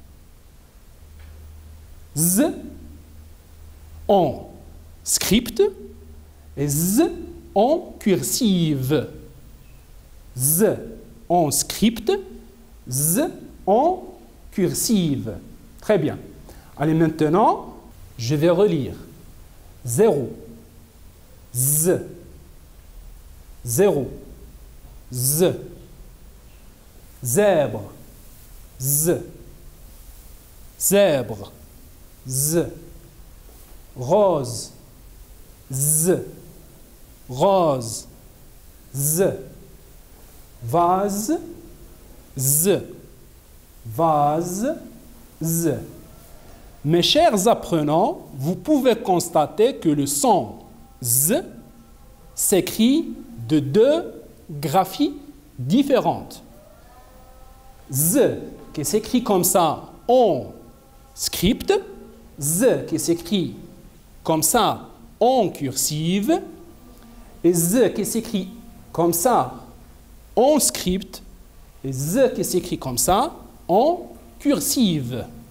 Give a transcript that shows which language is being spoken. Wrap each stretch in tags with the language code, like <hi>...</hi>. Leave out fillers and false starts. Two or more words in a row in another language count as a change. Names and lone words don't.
<fr>Z en script et Z en cursive. Z en script, Z en cursive. Très bien. Allez, maintenant, je vais relire. 0, Z, 0, Z, zèbre, Z, zèbre, Z, rose, Z, rose, Z, vase, Z, vase, Z. Mes chers apprenants, vous pouvez constater que le son Z s'écrit de deux graphies différentes. Z qui s'écrit comme ça en script, Z qui s'écrit comme ça en cursive, et Z qui s'écrit comme ça en script, et Z qui s'écrit comme ça en cursive.</fr>